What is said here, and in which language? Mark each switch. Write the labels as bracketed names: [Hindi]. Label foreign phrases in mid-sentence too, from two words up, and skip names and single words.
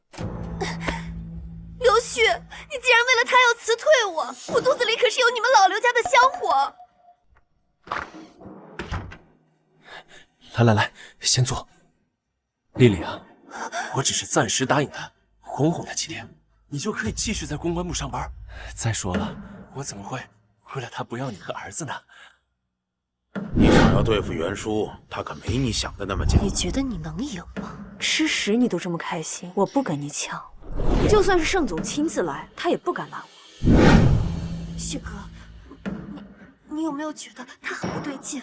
[Chinese] 劉旭，你竟然為了他要辭退我，我肚子裡可是有你們老劉家的香火。來，先坐。麗麗啊，我只是暫時答應他，哄哄他幾天，你就可以繼續在公關部上班。再說了，我怎麼會為了他不要你和兒子呢？你想要对付袁叔，他可没你想的那么简单。你觉得你能赢吗？吃屎你都这么开心，我不跟你抢。就算是盛总亲自来，他也不敢拦我。旭哥，你有没有觉得他很不对劲？